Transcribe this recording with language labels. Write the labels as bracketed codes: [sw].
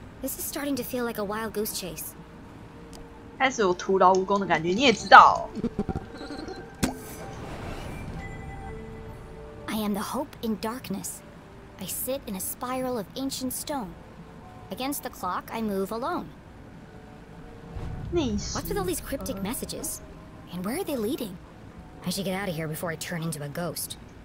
[en] This is starting to feel like a wild goose chase. [zh] 开始有徒劳无功的感觉，你也知道。 [en] I am the hope in darkness. I sit in a spiral of ancient stone. Against the clock, I move alone. What's with all these cryptic messages? And where are they leading? I should get out of here before I turn into a ghost.